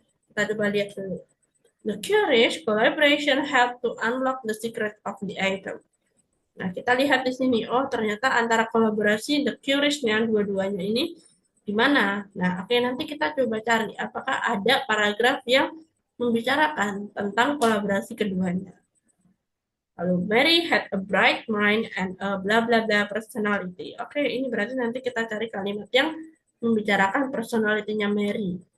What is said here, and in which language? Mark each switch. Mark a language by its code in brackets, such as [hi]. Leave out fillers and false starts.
[id] Kita coba lihat dulu. [en] The curious collaboration help to unlock the secret of the item. [id] Nah, kita lihat di sini. Oh, ternyata antara kolaborasi the curious-nya dua-duanya ini di mana? Nah, oke, nanti kita coba cari apakah ada paragraf yang membicarakan tentang kolaborasi keduanya. [en] Lalu Mary had a bright mind and a blah blah blah personality. [id] Oke, ini berarti nanti kita cari kalimat yang membicarakan personalitinya Mary.